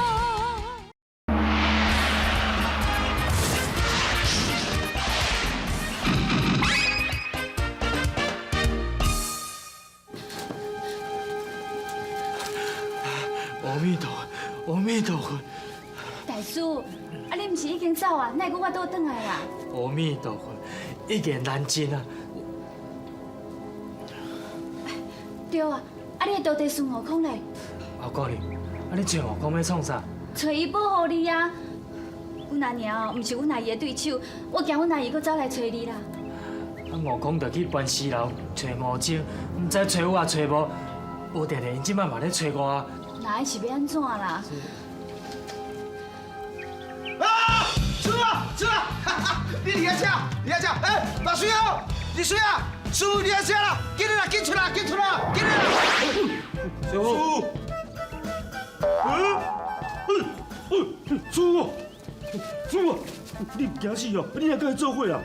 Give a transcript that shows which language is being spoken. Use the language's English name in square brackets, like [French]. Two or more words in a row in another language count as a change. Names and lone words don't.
[Min Nan Chinese] 阿弥陀佛，阿弥陀佛，大叔，啊，你毋是已经走啊？奈搁我倒转来啦？阿弥陀佛，已经难尽啊！对啊，啊，你到底孙悟空嘞？阿哥哩，啊你找悟空要创啥？找伊保护你啊！阮阿娘哦，毋是阮阿姨的对手，我惊阮阿姨搁走来找你啦。啊悟空就去关西楼找魔精，毋知找有啊找无，无定定因即摆嘛咧找我。那伊是要安怎啦？师傅，你伫遐吃，哎，大水啊，你水啊，师傅你遐吃啦，紧来，紧出来！师傅，叔啊，你唔惊死哦？你也跟伊做伙啊？